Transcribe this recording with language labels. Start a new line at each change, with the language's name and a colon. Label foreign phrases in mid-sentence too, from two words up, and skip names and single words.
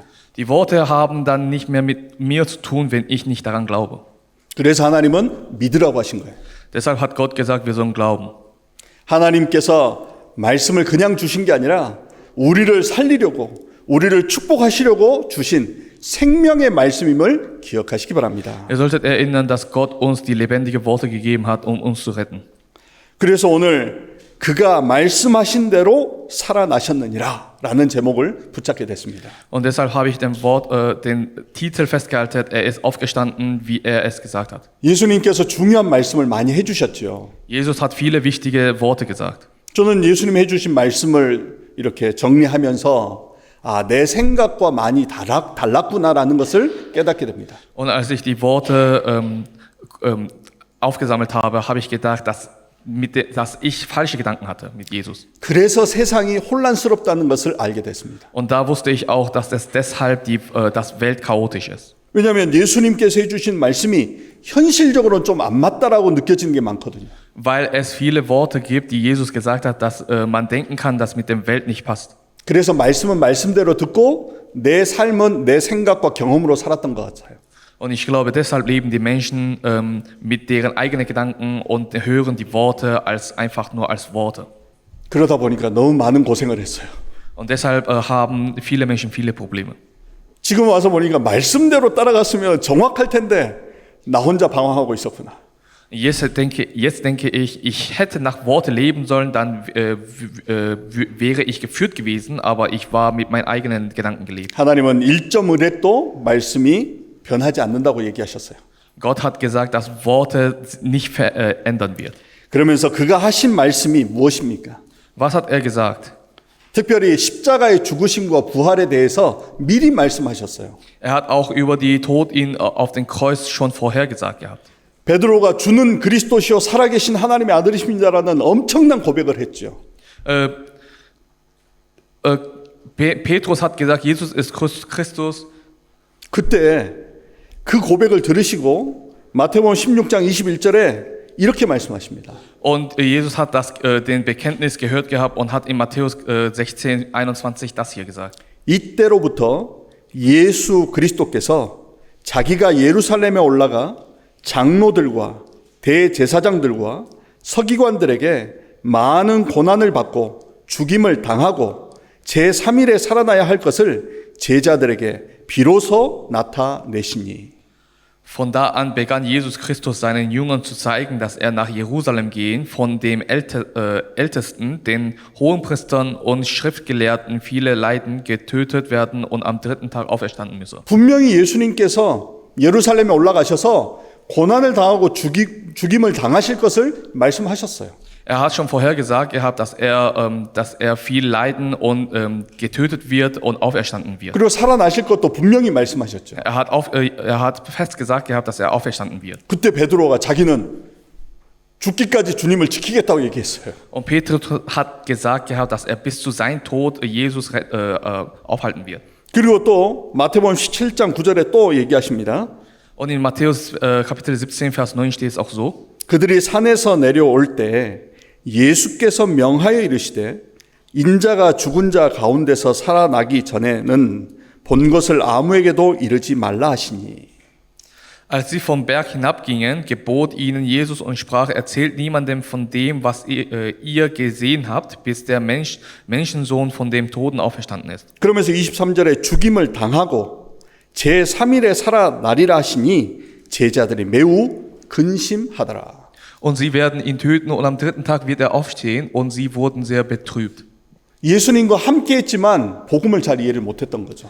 German: Die Worte haben dann nicht mehr mit mir zu tun, wenn ich nicht daran glaube.
Korean: 그래서 하나님은 믿으라고 하신 거예요.
German: Deshalb hat Gott gesagt, wir sollen glauben.
Korean: 하나님께서 말씀을 그냥 주신 게 아니라 우리를 살리려고 우리를 축복하시려고 주신 생명의 말씀임을 기억하시기 바랍니다.
German: Ihr solltet erinnern, dass Gott uns die lebendige Worte gegeben hat, um uns zu retten.
Korean: 그래서 오늘 그가 말씀하신 대로 살아나셨느니라 라는 제목을 붙잡게 됐습니다.
German: Und deshalb habe ich den Titel festgehalten, er ist aufgestanden, wie er es gesagt hat.
Korean: 예수님께서 중요한 말씀을 많이 해주셨죠.
German: Jesus hat viele wichtige Worte gesagt.
Korean: 저는 예수님이 해주신 말씀을 이렇게 정리하면서 내 생각과 많이 달랐구나라는 것을 깨닫게 됩니다.
German: Und als ich die Worte aufgesammelt habe, habe ich gedacht, dass ich falsche Gedanken hatte mit Jesus.
Korean: 그래서 세상이 혼란스럽다는 것을 알게 됐습니다.
German: Und da wusste ich auch, dass deshalb das Welt chaotisch ist.
Korean: 왜냐하면 예수님께서 해주신 말씀이 현실적으로는 좀 안 맞다라고 느껴지는 게 많거든요.
German: Weil es viele Worte gibt, die Jesus gesagt hat, dass man denken kann, dass mit der Welt nicht passt.
Korean: 그래서 말씀은 말씀대로 듣고 내 삶은 내 생각과 경험으로 살았던 것 같아요.
German: Und ich glaube, deshalb leben die Menschen mit deren eigenen Gedanken und hören die Worte einfach nur als Worte.
Korean: 그러다 보니까 너무 많은 고생을 했어요.
German: Und deshalb haben viele Menschen viele Probleme.
Korean: 지금 와서 보니까 말씀대로 따라갔으면 정확할 텐데 나 혼자 방황하고 있었구나.
German: Jetzt denke ich hätte nach Worte leben sollen, dann wäre ich geführt gewesen, aber ich war mit meinen eigenen Gedanken gelebt.
Korean: 하나님은 1.1획도 말씀이 변하지 않는다고 얘기하셨어요.
German: Gott hat gesagt, dass Worte nicht verändern wird.
Korean: 그러면서 그가 하신 말씀이 무엇입니까?
German: Was hat er gesagt?
Korean: 특별히 십자가의 죽으심과 부활에 대해서 미리 말씀하셨어요.
German: Er hat auch über die Tod auf dem Kreuz schon vorhergesagt gehabt.
Korean: 베드로가 주는 그리스도시요 살아계신 하나님의 아들이십니다라는 엄청난 고백을 했죠.
German: Petrus hat gesagt, Jesus ist Christus.
Korean: 그때 그 고백을 들으시고 마태복음 16장 21절에 이렇게 말씀하십니다.
German: Und Jesus hat den Bekenntnis gehört gehabt und hat in Matthäus 16, 21 das hier gesagt.
Korean: 이때로부터 예수 그리스도께서 자기가 예루살렘에 올라가 장로들과 대제사장들과 서기관들에게 많은 고난을 받고 죽임을 당하고 제3일에 살아나야 할 것을 제자들에게 비로소 나타내시니.
German: Von da an begann Jesus Christus seinen Jüngern zu zeigen, dass er nach Jerusalem gehen, von dem Ältesten, den Hohenpriestern und Schriftgelehrten viele leiden, getötet werden und am dritten Tag auferstanden müsse.
Korean: 분명히 예수님께서 예루살렘에 올라가셔서 고난을 당하고 죽임을 당하실 것을 말씀하셨어요.
German: Er hat schon vorher gesagt gehabt, dass er viel leiden und getötet wird und auferstanden wird.
Korean: 그리고 살아나실 것도 분명히 말씀하셨죠.
German: Er hat fest gesagt gehabt, dass er auferstanden wird.
Korean: 그때 베드로가 자기는 죽기까지 주님을 지키겠다고 얘기했어요.
German: Und Petrus hat gesagt gehabt, dass er bis zu seinem Tod Jesus aufhalten wird.
Korean: 그리고 또 마태복음 17장 9절에 또 얘기하십니다.
German: Und in Matthäus Kapitel 17, Vers 9 steht es auch so.
Korean: 그들이 산에서 내려올 때 예수께서 명하여 이르시되 인자가 죽은 자 가운데서 살아나기 전에는 본 것을 아무에게도 이르지 말라 하시니.
German: Als sie vom Berg hinabgingen, gebot ihnen Jesus und sprach, erzählt niemandem von dem, was ihr gesehen habt, bis der Menschensohn von dem Toten auferstanden ist.
Korean: 그러면서 23절에 죽임을 당하고 제3일에 살아나리라 하시니 제자들이 매우 근심하더라.
German: Und sie werden ihn töten und am dritten Tag wird er aufstehen und sie wurden sehr betrübt.
Korean: 예수님과 함께 했지만 복음을 잘 이해를 못했던 거죠.